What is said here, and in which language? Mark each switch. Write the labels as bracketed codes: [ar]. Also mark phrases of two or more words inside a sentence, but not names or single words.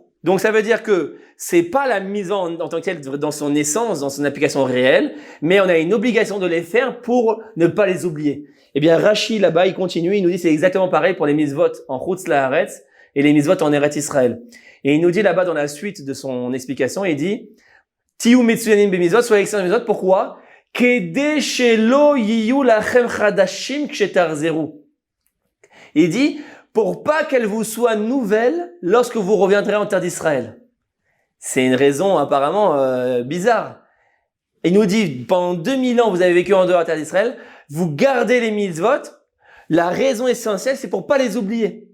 [fr] Donc, ça veut dire que c'est pas la mise en tant que telle dans son essence, dans son application réelle, mais on a une obligation de les faire pour ne pas les oublier. Eh bien, Rashi, là-bas, il continue, il nous dit c'est exactement pareil pour les mitzvot en Chutz La'aretz et les mitzvot en Eretz Israël. Et il nous dit là-bas, dans la suite de son explication, il dit [he] היו מצוינים ב מצוות, [fr] soyez excellents mitzvot. Pourquoi? [he] כדי שלא יהיו לכם חדשים כשתחזרו. [fr] Il dit, pour pas qu'elle vous soit nouvelle lorsque vous reviendrez en terre d'Israël. C'est une raison apparemment bizarre. Il nous dit, pendant 2000 ans, vous avez vécu en dehors de la terre d'Israël, vous gardez les mitzvot, La raison essentielle, c'est pour pas les oublier.